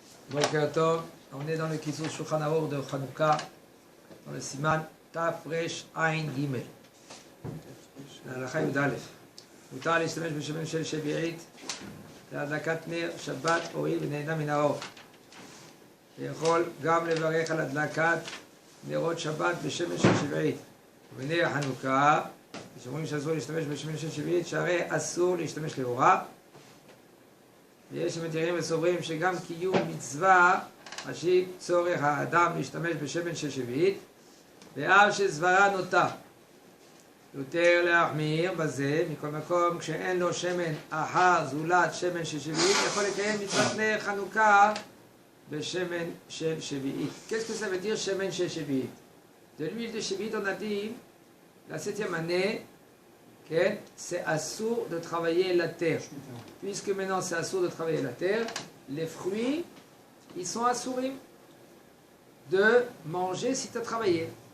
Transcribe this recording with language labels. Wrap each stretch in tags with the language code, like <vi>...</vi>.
<fr>Boker Tov, on est dans le Kisour Shulchan Aruch de Hanouka, dans le Siman Tafresh Ain Gimel.</fr> <he>להלכה י"א. מותר להשתמש בשמן של שביעית להדלקת נר שבת הואיל ונהנה מן האור. ויכול גם לברך על הדלקת נרות שבת בשמן של שביעית. ובנר החנוכה, שאומרים שאסור להשתמש בשמן של שביעית, שהרי אסור להשתמש לאורה. ויש שמתירים וסוברים שגם קיום מצווה חשיב צורך האדם להשתמש בשמן של שביעית, ואף שסברה נוטה. יותר להחמיר בזה, מכל מקום, כשאין לו שמן אחר זולת שמן של שביעית, יכול לקיים מצוות נר חנוכה בשמן של שביעית.</he> <fr>Qu'est-ce que ça veut dire</fr> <he>שמן של שביעית?</he> <fr>De l'huile de שביעית, on a dit, la 7e année, okay, c'est assourd de travailler la terre. Puisque maintenant c'est assourd de travailler la terre, les fruits, ils sont assourds de manger si tu as travaillé.</fr>